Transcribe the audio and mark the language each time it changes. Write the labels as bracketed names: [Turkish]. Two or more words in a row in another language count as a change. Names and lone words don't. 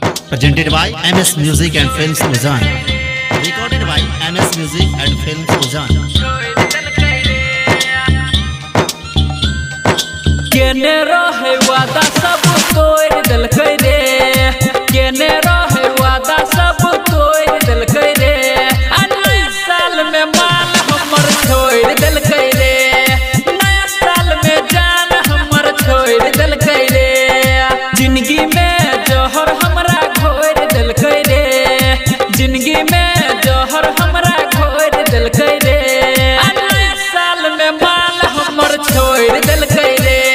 [English] presented by MS Music and Films Ujaan, recorded by MS Music and Films Ujaan. [Maithili] केने रहे वादा सब तोड़ दिलकै रे, केने रहे वादा सब तोड़ दिलकै रे, नया साल में माल हमर छोड़ दिलकै रे, नया साल में जान हमर छोड़ दिलकै रे, जिंदगी में जहर हमरा घोर दिलकै रे, जिंदगी में जहर हमरा घोर दिलकै रे, नया साल में माल हमर छोड़ दिलकै रे,